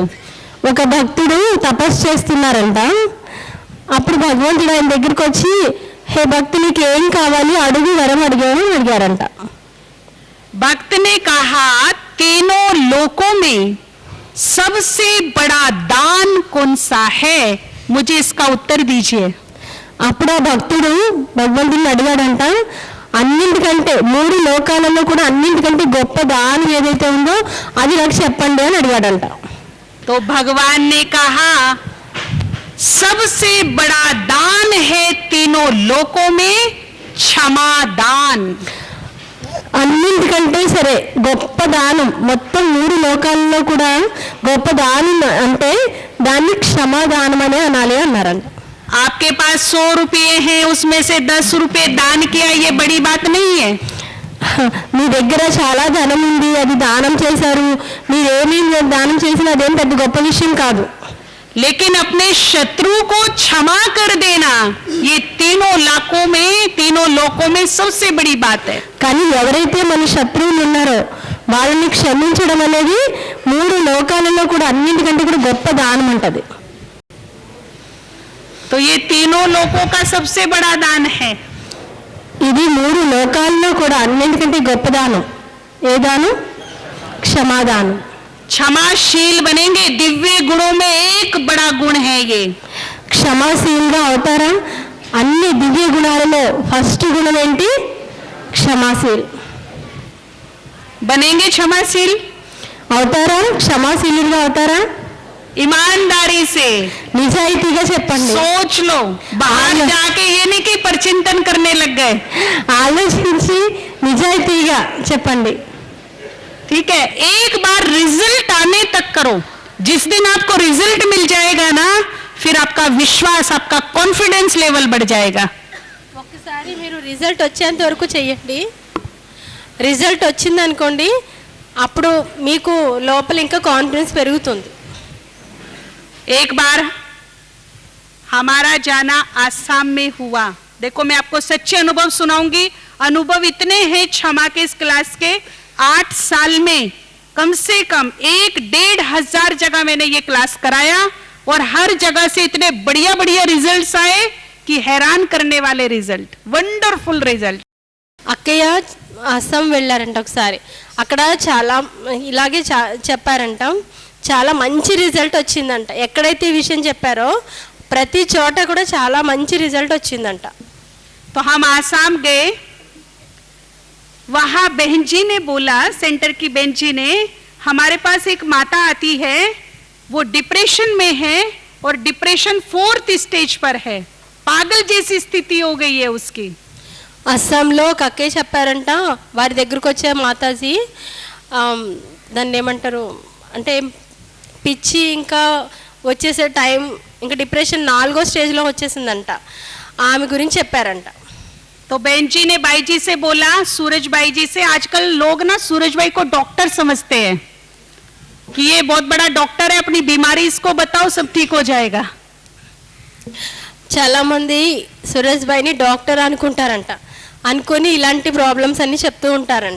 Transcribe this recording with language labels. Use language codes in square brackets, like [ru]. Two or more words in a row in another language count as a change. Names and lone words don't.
[te] ఒక భక్తుడు తపస్సు చేస్తున్నారంట. అప్పుడు భగవంతుడు ఆయన దగ్గరికి వచ్చి, హే భక్తు, నీకు ఏం కావాలి అడుగు, వరం అడిగారంట. [hi] भक्त ने कहा तीनों लोकों में सबसे बड़ा दान कौन सा है, मुझे इसका उत्तर दीजिए. [te] అప్పుడు ఆ భక్తుడు భగవంతుడిని అడిగాడంట, అన్నింటికంటే 3 లోకాలలో కూడా అన్నింటికంటే గొప్ప దానం ఏదైతే ఉందో అది నాకు చెప్పండి అని అడిగాడంట. [hi] तो भगवान ने कहा सबसे बड़ा दान है तीनों लोकों में क्षमा दान. [te] అన్నింటికంటే సరే గొప్ప దానం మొత్తం 3 లోకాలలో కూడా గొప్ప దానం అంటే దాన్ని క్షమాదానం అనే అనాలి అన్నారంట. [hi] आपके पास 100 रुपये हैं, उसमें से 10 रुपये दान किया, ये बड़ी बात नहीं है. [te] మీ దగ్గర చాలా ధనం ఉంది, అది దానం చేశారు, మీరేమీ దానం చేసినా అదేం పెద్ద గొప్ప విషయం కాదు. [hi] लेकिन अपने शत्रु को क्षमा कर देना ये तीनों लोकों में सबसे बड़ी बात है. [te] కానీ ఎవరైతే మన శత్రువులు ఉన్నారో వాళ్ళని క్షమించడం అనేది 3 లోకాలలో కూడా అన్నింటికంటే కూడా గొప్ప దానం ఉంటది. [hi] तो ये तीनों लोकों का सबसे बड़ा दान है. [te] ఇది 3 లోకాల్లో కూడా అన్నింటికంటే గొప్ప దానం. ఏ దానం? క్షమాదానం. [hi] क्षमाशील बनेंगे, दिव्य गुणों में एक बड़ा गुण है ये. [te] క్షమాశీలుగా అవుతారా? అన్ని దివ్య గుణాలలో ఫస్ట్ గుణం ఏంటి? క్షమాశీల్. [hi] बनेंगे क्षमाशील, [te] అవుతారా? క్షమాశీలుగా అవుతారా? [hi] ईमानदारी से [te] నిజాయితీగా చెప్పండి. [hi] सोच लो, बाहर जाके ये नहीं कि परचिंतन करने लग गए. [te] ఆలోచించి నిజాయితీగా చెప్పండి. [hi] ठीक है, एक बार रिजल्ट आने तक करो. जिस दिन आपको रिजल्ट मिल जाएगा ना, फिर आपका विश्वास, आपका [en] confidence level [hi] बढ़ जाएगा. [te] ఒక్కసారి మీరు రిజల్ట్ వచ్చేంత వరకు చెయ్యండి. రిజల్ట్ వచ్చింది అనుకోండి, అప్పుడు మీకు లోపల ఇంకా కాన్ఫిడెన్స్ పెరుగుతుంది. [hi] एक बार हमारा जाना आसाम में हुआ. देखो मैं आपको सच्चे अनुभव सुनाऊंगी. अनुभव इतने हैं क्षमा के इस क्लास के, 8 साल में कम से कम 1-1.5 हजार जगह मैंने ये क्लास कराया और हर जगह से इतने बढ़िया बढ़िया रिजल्ट्स आए कि हैरान करने वाले रिजल्ट, [en] wonderful result. [te] అక్కయ్య అస్సాం వెళ్ళారంట ఒకసారి. అక్కడ చాలా ఇలాగే చెప్పారంట, చాలా మంచి రిజల్ట్ వచ్చిందంట. ఎక్కడైతే ఈ విషయం చెప్పారో ప్రతి చోట కూడా చాలా మంచి రిజల్ట్ వచ్చిందంట. [hi] तो हम आसाम गए, वहां बहन जी ने बोला, सेंटर की बहन जी ने, हमारे पास एक माता आती है, वो डिप्रेशन में है और डिप्रेशन 4th स्टेज पर है, पागल जैसी स्थिति हो गई है उसकी. [te] అస్సాంలో ఒక అక్కయ్య చెప్పారంట, వారి దగ్గరకు వచ్చే మాతాజీ దాన్ని ఏమంటారు అంటే పిచ్చి ఇంకా వచ్చేసే టైం, ఇంకా డిప్రెషన్ 4వ స్టేజ్లో వచ్చేసిందంట. ఆమె గురించి చెప్పారంట. [hi] तो बहन जी ने बाई जी से बोला, सूरज बाई जी से, आजकल लोग ना सूरज बाई को डॉक्टर समझते हैं कि ये बहुत बड़ा डॉक्टर है, अपनी बीमारी इसको बताओ सब ठीक हो जाएगा। [te] చాలా మంది సురేష్ భాయ్ని డాక్టర్ అనుకుంటారంట, అనుకొని ఇలాంటి ప్రాబ్లమ్స్ అన్ని చెప్తూ ఉంటారంట.